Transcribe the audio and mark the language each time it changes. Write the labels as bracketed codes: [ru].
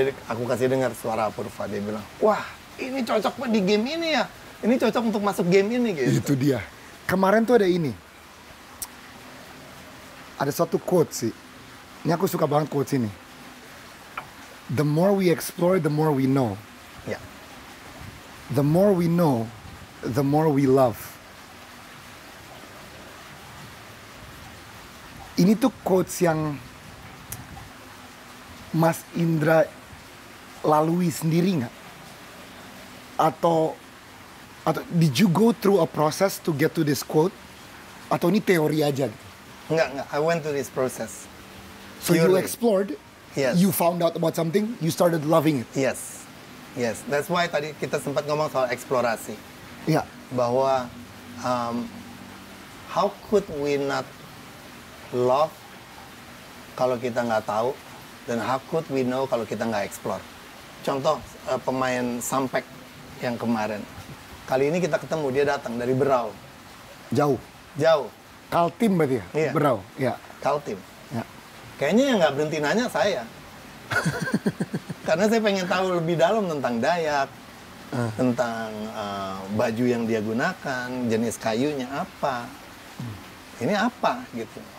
[id] Aku kasih dengar Suara Apurva, dia bilang, wah ini cocok di game ini ya. Ini cocok untuk masuk game ini gitu. Itu dia. Kemarin tuh ada ini. Ada satu quote sih. Ini aku suka banget quotes ini. [en] The more we explore, the more we know. [id] Ya. [en] The more we know, the more we love. [id] Ini tuh quotes yang Mas Indra lalui sendiri nggak? [en] Atau did you go through a process to get to this quote? [id] Atau ini teori aja gitu? Enggak. [en] I went through this process. So you Purely. explored, Yes. you found out about something, you started loving it. [id] Yes. That's why tadi kita sempat ngomong soal eksplorasi. Ya, Bahwa how could we not love kalau kita nggak tahu [en] Dan how could we know kalau kita nggak explore? [id] Contoh pemain Sampek yang kemarin. Kali ini kita ketemu, dia datang dari Berau. Jauh. Jauh. Kaltim berarti ya? Iya. Berau. Ya. Kaltim. Ya. Kayaknya yang nggak berhenti nanya saya. Karena saya pengen tahu lebih dalam tentang Dayak, tentang baju yang dia gunakan, jenis kayunya apa. Ini apa gitu.